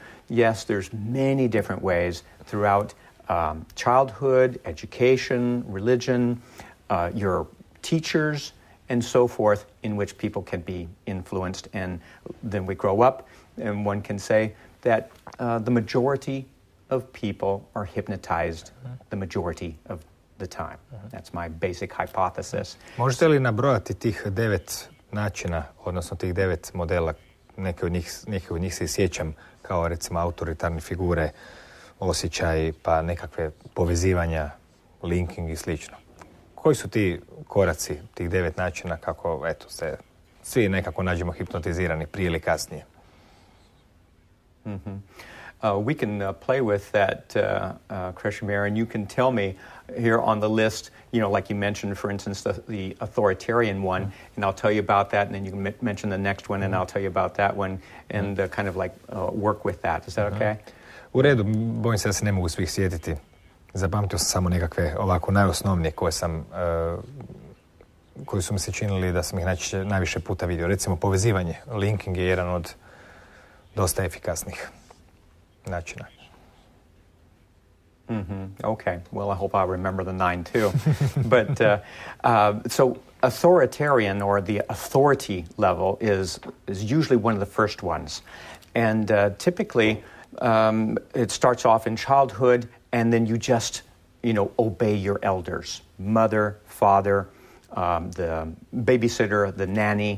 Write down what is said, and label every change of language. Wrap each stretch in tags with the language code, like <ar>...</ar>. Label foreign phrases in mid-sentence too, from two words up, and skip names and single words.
<en>Yes, there's many different ways throughout childhood, education, religion, your teachers, and so forth, in which people can be influenced. And then we grow up, and one can say that the majority of people are hypnotized the majority of the time. That's my basic hypothesis.</en> <hr>Možete li nabrojati tih 9 načina, odnosno tih 9 modela? Neke od njih se sjećam, kao recimo autoritarne figure, osjećaj, pa nekakve povezivanja, linking i slično. Koji su ti koraci, tih 9 načina kako, se svi nekako nađemo hipnotizirani prije ili kasnije?</hr> <en>We can play with that, Krishimir, and you can tell me here on the list, like you mentioned, for instance, the authoritarian one, and I'll tell you about that, and then you can mention the next one, and I'll tell you about that one, and kind of like work with that. Is that okay?</en> <hr>U redu, bojim se da se ne mogu svih sjetiti. Zapamtio sam samo nekakve ovako najosnovnije koji su mi se činili da sam ih najviše puta vidio. Recimo povezivanje. Linking je jedan od dosta efikasnih načina.</hr> <en>Okay. Well, I hope I'll remember the 9 too. But so authoritarian, or the authority level, is usually one of the first ones. And typically it starts off in childhood, and then you just, obey your elders, mother, father, the babysitter, the nanny.</en>